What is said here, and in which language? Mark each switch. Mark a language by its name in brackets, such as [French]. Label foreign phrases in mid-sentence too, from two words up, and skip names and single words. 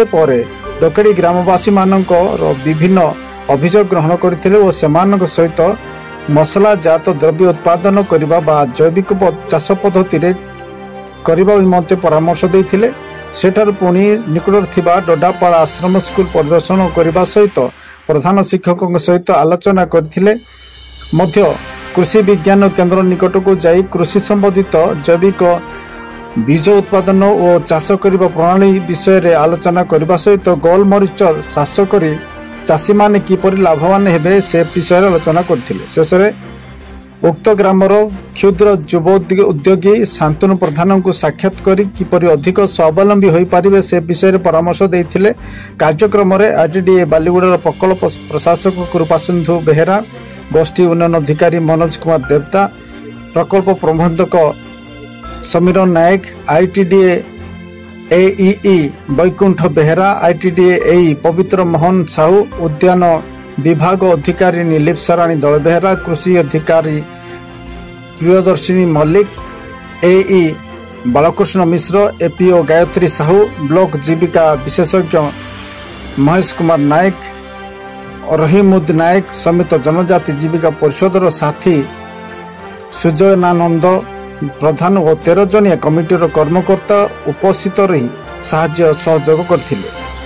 [Odia] ପରେ ଡକେଡ଼ି ଗ୍ରାମବାସୀ ମାନଙ୍କ ବିଭିନ୍ନ ଅଭିଯୋଗ ଗ୍ରହଣ କରିଥିଲେ ଓ ସେମାନଙ୍କ ସହିତ ମସଲା ଜାତ ଦ୍ରବ୍ୟ ଉତ୍ପାଦନ କରିବା ବା ଜୈବିକ ଚାଷ ପଦ୍ଧତିରେ କରିବା ନିମନ୍ତେ ପରାମର୍ଶ ଦେଇଥିଲେ। ସେଠାରେ ପୁଣି ନିକଟ ଥିବା ଡୋଡାପାଡ଼ ଆଶ୍ରମ ସ୍କୁଲ ପରିଦର୍ଶନ କରିବା ସହିତ ପ୍ରଧାନ ଶିକ୍ଷକ ସହିତ ଆଲୋଚନା କରିଥିଲେ। ମଧ୍ୟ କୃଷି ବିଜ୍ଞାନ କେନ୍ଦ୍ର ନିକଟକୁ ଯାଇ କୃଷି ସମ୍ବନ୍ଧିତ ଜୈବିକ ବୀଜ ଉତ୍ପାଦନ ଓ ଚାଷ କରିବା ପ୍ରଣାଳୀ ବିଷୟରେ ଆଲୋଚନା କରିବା ସହିତ ଗୋଲମରିଚ ଚାଷ କରି ଚାଷୀମାନେ କିପରି ଲାଭବାନ ହେବେ ସେ ବିଷୟ ଆଲୋଚନା କରିଥିଲେ। ଶେଷରେ ଉକ୍ତ ଗ୍ରାମର କ୍ଷୁଦ୍ର ଯୁବ ଉଦ୍ୟୋଗୀ ଶାନ୍ତନୁ ପ୍ରଧାନଙ୍କୁ ସାକ୍ଷାତ କରି କିପରି ଅଧିକ ସ୍ୱାବଲମ୍ବୀ ହୋଇପାରିବେ ସେ ବିଷୟରେ ପରାମର୍ଶ ଦେଇଥିଲେ। କାର୍ଯ୍ୟକ୍ରମରେ ଆଇଟିଡିଏ ବାଲିଗୁଡ଼ା ପ୍ରକଳ୍ପ ପ୍ରଶାସକ କୃପାସିନ୍ଧୁ ବେହେରା, ଗୋଷ୍ଠୀ ଉନ୍ନୟନ ଅଧିକାରୀ ମନୋଜ କୁମାର ଦେବତା, ପ୍ରକଳ୍ପ ପ୍ରବନ୍ଧକ ସମୀରଣ ନାୟକ, ଆଇଟିଡିଏ ଏଇଇ ବୈକୁଣ୍ଠ ବେହେରା, ଆଇଟିଡିଏ ଏଇ ପବିତ୍ର ମୋହନ ସାହୁ, ଉଦ୍ୟାନ ବିଭାଗ ଅଧିକାରୀ ନୀଳିପ ରାଣୀ ଦଳ ବେହେରା, କୃଷି ଅଧିକାରୀ ପ୍ରିୟଦର୍ଶିନୀ ମଲ୍ଲିକ, ଏଇ ବାଳକୃଷ୍ଣ ମିଶ୍ର, ଏପିଓ ଗାୟତ୍ରୀ ସାହୁ, ବ୍ଲକ ଜୀବିକା ବିଶେଷଜ୍ଞ ମହେଶ କୁମାର ନାୟକ, ରହିମୁଦ ନାୟକ ସମେତ ଜନଜାତି ଜୀବିକା ପରିଷଦ ସାଥୀ ସୁଜୟାନନ୍ଦ ପ୍ରଧାନ ଓ 13 ଜଣିଆ କମିଟିର କର୍ମକର୍ତ୍ତା ଉପସ୍ଥିତ ରହି ସାହାଯ୍ୟ ସହଯୋଗ କରିଥିଲେ।